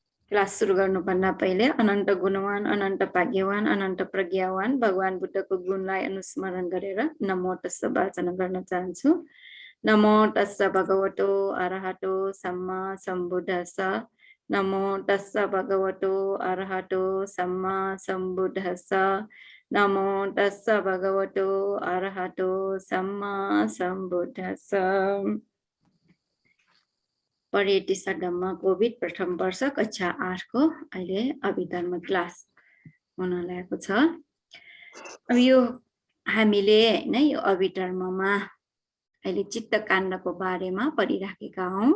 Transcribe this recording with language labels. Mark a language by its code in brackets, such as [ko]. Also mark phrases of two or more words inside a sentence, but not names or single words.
[ne] क्लास सुरु गर्नुभन्दा पहिले अनन्त गुणवान अनन्त भाग्यवान अनन्त प्रज्ञावान भगवान बुद्धको गुणलाई अनुस्मरण गरेर नमो तस्स वाचन गर्न चाहन्छु। [pi] नमो तस्स भगवतो अरहतो सम्मा सम्बुद्धस्स। नमो तस्स भगवतो अरहतो सम्मा सम्बुद्धस्स। नमो तस्स भगवतो अरहतो सम्मा सम्बुद्धस्स। [ne] परेटी सडममा कोभिड प्रथम वर्ष कक्षा 8 को अहिले अभिधर्म क्लास हुन लागेको छ। अब यो हामीले हैन यो अभिधर्ममा अहिले चित्त काण्डको बारेमा पढिराखेका हौं।